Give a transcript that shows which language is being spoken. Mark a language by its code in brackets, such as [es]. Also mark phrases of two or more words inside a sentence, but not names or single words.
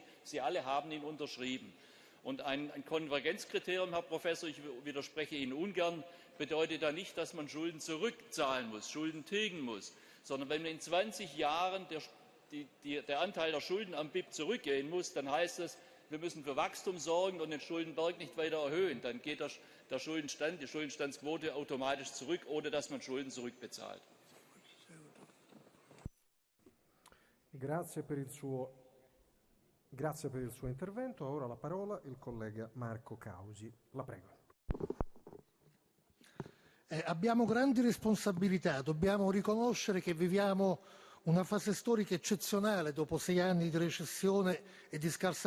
[de] Sie alle haben ihn unterschrieben. Und ein Konvergenzkriterium, Herr Professor, ich widerspreche Ihnen ungern, bedeutet ja nicht, dass man Schulden zurückzahlen muss, Schulden tilgen muss, sondern wenn in 20 Jahren der Anteil der Schulden am BIP zurückgehen muss, dann heißt das, wir müssen für Wachstum sorgen und den Schuldenberg nicht weiter erhöhen. Dann geht der Schuldenstand, die Schuldenstandsquote automatisch zurück, ohne dass man Schulden zurückbezahlt. [it] Grazie per il suo intervento. Ora la parola il collega Marco Causi. La prego. Abbiamo grandi responsabilità, dobbiamo riconoscere che viviamo una fase storica eccezionale dopo 6 anni di recessione e di scarsa